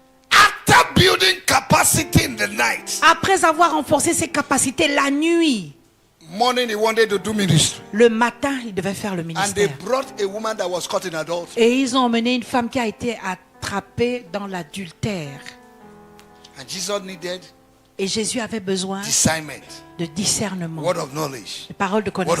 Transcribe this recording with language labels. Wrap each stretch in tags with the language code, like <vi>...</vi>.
<en>After building capacity in the night,</en> <fr>après avoir renforcé ses capacités la nuit,</fr> <en>morning he wanted to do ministry.</en> <fr>Le matin, il devait faire le ministère.</fr> <en>And they brought a woman that was caught in adultery.</en> <fr>Et ils ont emmené une femme qui a été attrapée dans l'adultère.</fr> <en>And Jesus needed</en> <fr>et Jésus avait besoin de discernement,</fr> <en>word of knowledge,</en> <fr>de paroles de connaissance,</fr>